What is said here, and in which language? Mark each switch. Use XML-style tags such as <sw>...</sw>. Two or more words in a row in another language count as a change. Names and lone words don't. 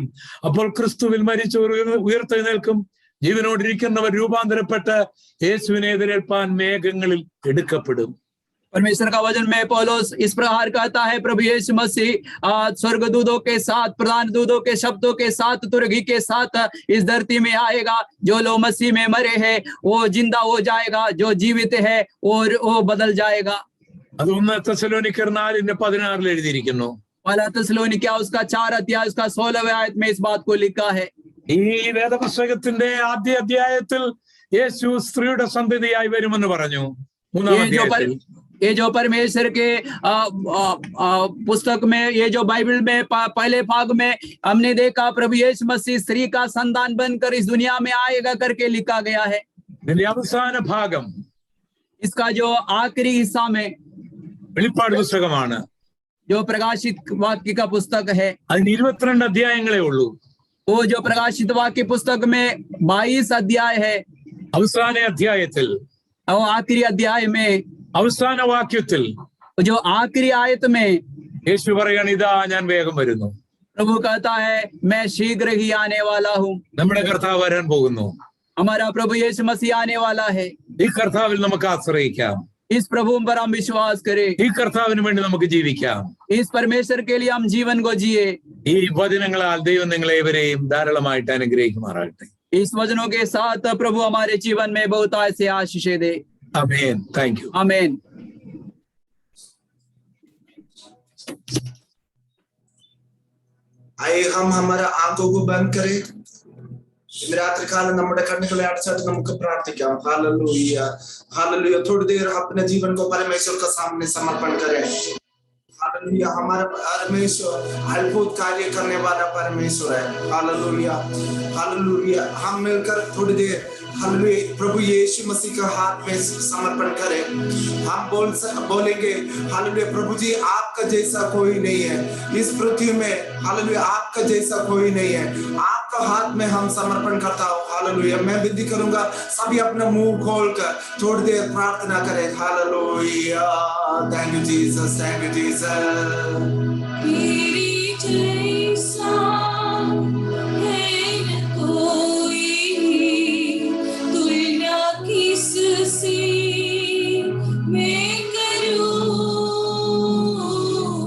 <ml>അപ്പോൾ ക്രിസ്തുവിൽ മരിച്ചവർ ഉയർത്തെഴുന്നേൽക്കും. ജീവനോടിരിക്കുന്നവർ രൂപാന്തരപ്പെട്ട് യേശുവിനെ എതിരേൽപ്പാൻ മേഘങ്ങളിൽ എടുക്കപ്പെടും.</ml> <hi>परमेश्वर का वचन में पौलुस इस प्रकार कहता है, प्रभु यीशु मसीह स्वर्गदूतों के साथ, प्रधान दूतों के शब्दों के साथ, तुरगी के साथ इस धरती में आएगा. जो लोग मसीह में मरे हैं वो जिंदा हो जाएगा, जो जीवित है और वो बदल जाएगा.</hi> <ml>അത് 1 തെസ്സലോനിക്കർ 4:16 എഴുതിയിരിക്കുന്നു.</ml> <hi>पहला थिस्सलुनीकियों उसका 4 अध्याय उसका 16वें आयत में इस बात को लिखा है.</hi> <ml>ഈ വേദപുസ്തകത്തിന്റെ ആദ്യ അധ്യായത്തിൽ യേശു സ്ത്രീയുടെ സന്തതിയായി വരുമെന്ന് പറഞ്ഞു. 3-ാം അധ്യായത്തിൽ</ml> <hi>ये जो परमेश्वर के पुस्तक में, ये जो बाइबल में पहले भाग में हमने देखा, प्रभु यीशु मसीह स्त्री का संतान बनकर इस दुनिया में आएगा करके लिखा गया है.</hi> <ml>അവസാന ഭാഗം,</ml> <hi>इसका जो आखिरी हिस्सा में</hi> <ml>വെളിപ്പാട് പുസ്തകമാണ്.</ml> <hi>जो प्रकाशित वाक्य का पुस्तक है,</hi> <ml>അതിന് 22 അധ്യായങ്ങളേ ഉള്ളൂ.</ml> <hi>वो जो प्रकाशित वाक्य पुस्तक में 22 अध्याय है.</hi> <ml>അവസാന അധ്യായത്തിൽ,</ml> <hi>और आखिरी अध्याय में,</hi> <ml>അവസാന വാക്യത്തിൽ</ml> <hi>जो आखिरी आयत में</hi> <ml>യേശു പറയാണ്, ഇതാ ഞാൻ വേഗം വരുന്നു.</ml> <hi>प्रभु कहता है, मैं शीघ्र ही आने वाला हूँ.</hi> <ml>നമ്മുടെ കർത്താവ് വരാൻ പോകുന്നു.</ml> <hi>हमारा प्रभु यीशु मसीह आने वाला है.</hi> <ml>ഈ കർത്താവിൽ നമുക്ക് ആശ്രയിക്കാം.</ml> <hi>इस प्रभु पर हम विश्वास करें.</hi> <ml>ഈ കർത്താവിന് വേണ്ടി നമുക്ക് ജീവിക്കാം.</ml> <hi>इस परमेश्वर के लिए हम जीवन को जिए.</hi> <ml>ഈ വചനങ്ങളാൽ ദൈവം നിങ്ങളെ ഇവരെയും ധാരാളമായിട്ട് അനുഗ്രഹിക്കുമാറാകട്ടെ.</ml> <hi>इस वचनों के साथ प्रभु हमारे जीवन में बहुत ऐसे आशीष दे.</hi> <ml>ആമേൻ.</ml> <en>thank you.</en> <hi>आमीन. आइए हम हमारा आंखों को बंद करें.</hi> <ml>ഇന്ന് രാത്രികാലം നമ്മുടെ കണ്ണുകളെ അടച്ചിട്ട് നമുക്ക് പ്രാർത്ഥിക്കാം.</ml> <hi>हालेलुया, हालेलुया. थोड़ी देर अपने जीवन को परमेश्वर के सामने समर्पण करें. हालेलुया. हमारा परमेश्वर अद्भुत कार्य करने वाला परमेश्वर है. हालेलुया, हालेलुया. हम मिलकर थोड़ी देर हालेलुया प्रभु यीशु मसीह का हाथ में समर्पण करें. हम बोलेंगे हालेलुया, प्रभु जी आपका जैसा कोई नहीं है इस पृथ्वी में. हालेलुया, आपका जैसा कोई नहीं है. आपका हाथ में हम समर्पण करता हूँ. हालेलुया. मैं विनती करूंगा सभी अपना मुंह खोलकर थोड़ी देर प्रार्थना करें. हालेलुया.</hi> <en>thank you Jesus, thank you Jesus.</en> <hi>तेरी जैसा है न कोई, तुलना किससे मैं करूं.</hi>